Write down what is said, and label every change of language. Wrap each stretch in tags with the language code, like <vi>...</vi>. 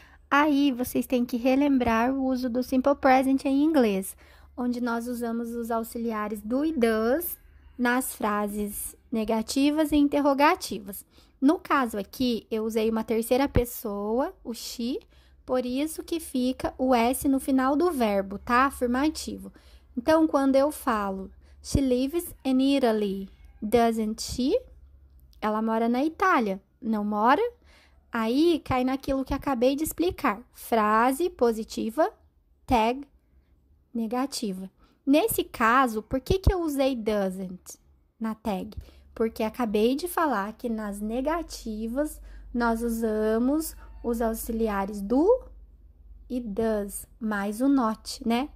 <pt>Aí, vocês têm que relembrar o uso do Simple Present em inglês, onde nós usamos os auxiliares do e does nas frases negativas e interrogativas. No caso aqui, eu usei uma terceira pessoa, o she, por isso que fica o S no final do verbo, tá? Afirmativo. Então, quando eu falo,</pt> <en>she lives in Italy, doesn't she?</en> <pt>Ela mora na Itália, não mora? Aí, cai naquilo que acabei de explicar. Frase positiva, tag negativa. Nesse caso, por que eu usei doesn't na tag? Porque acabei de falar que nas negativas, nós usamos os auxiliares do e does, mais o not, né?</pt>